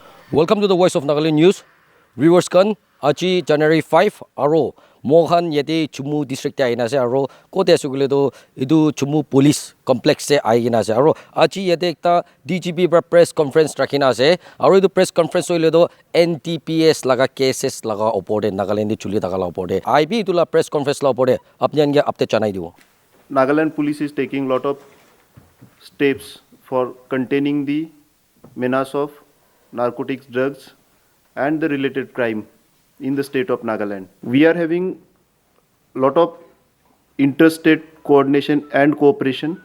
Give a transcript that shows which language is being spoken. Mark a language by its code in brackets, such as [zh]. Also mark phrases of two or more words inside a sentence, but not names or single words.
[en] Welcome to the Voice of Nagaland News. [nag] Viewers kan aji January 5 aro Mohan yete Chumu district te aina se aro kote asugule do idu Chumu police complex se aina se aro aji yete ekta DGP pra press conference rakhina se aro idu press conference hoile do NTPS laga cases laga opor de Nagaland de chuli daga la opor de IB itula press conference la opor de apni ange update chanai dibo. [en] Nagaland police is taking lot of steps for containing the menace of narcotics, drugs and the related crime in the state of Nagaland. We are having lot of interstate coordination and cooperation.